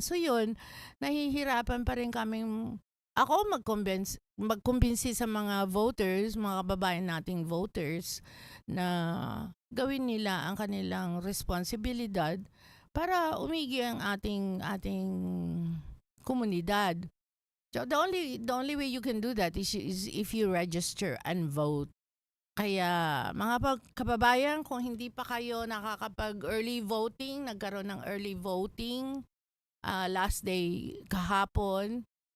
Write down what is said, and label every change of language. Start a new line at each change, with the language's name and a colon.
Filipino: So yun, nahihirapan pa rin kaming ako magkumbinsi sa mga voters, mga kababayan nating voters, na gawin nila ang kanilang responsibilidad para umigi ang ating komunidad.
English: So the only way you can do that is if you register and vote.
Filipino: Kaya mga kababayan, kung hindi pa kayo nakakapag-early voting, nagkaroon ng early voting last day kahapon.